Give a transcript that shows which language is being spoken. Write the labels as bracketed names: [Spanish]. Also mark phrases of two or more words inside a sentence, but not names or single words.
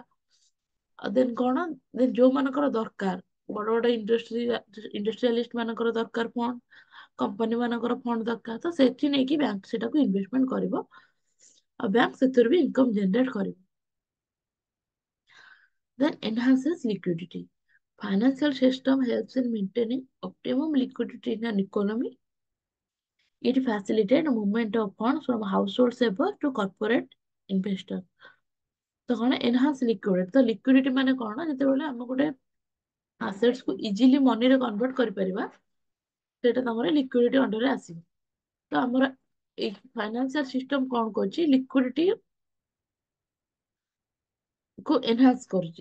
[Odia] ଆଉ ଦେନ୍ କଣ ଦେନ୍ ଯୋଉମାନଙ୍କର ଦରକାର ବଡ ବଡ ଇଣ୍ଡଷ୍ଟ୍ରିଆଲିଷ୍ଟ ମାନଙ୍କର ଦରକାର ଫଣ୍ଡ କମ୍ପାନୀ ମାନଙ୍କର ଫଣ୍ଡ ଦରକାର ତ ସେଠି ନେଇକି ବ୍ୟାଙ୍କ ସେଟାକୁ ଇନଭେଷ୍ଟମେଣ୍ଟ କରିବ ଆଉ ବ୍ୟାଙ୍କ ସେଥିରୁ ବି [English] income generate [Odia] କରିବ। [English] Then enhances liquidity. Financial system helps in maintaining optimum liquidity in an economy. It facilitates movement of funds from household savers to corporate investors. [Odia] ତ କଣ [English] enhance liquidity [Odia] ତ liquidity ମାନେ କଣ ଯେତେବେଳେ ଆମେ ଗୋଟେ assets କୁ [English] easily moneyରେ convert [Odia] କରିପାରିବା ସେଇଟା ତମର [English] liquidity underରେ [Odia] ଆସିବ। ତ ଆମର ଏଇ [English] financial system [Odia] କଣ କରୁଛି, ଲିକ୍ୱିଡିଟି କୁ ଏନହାନ୍ସ କରୁଛି।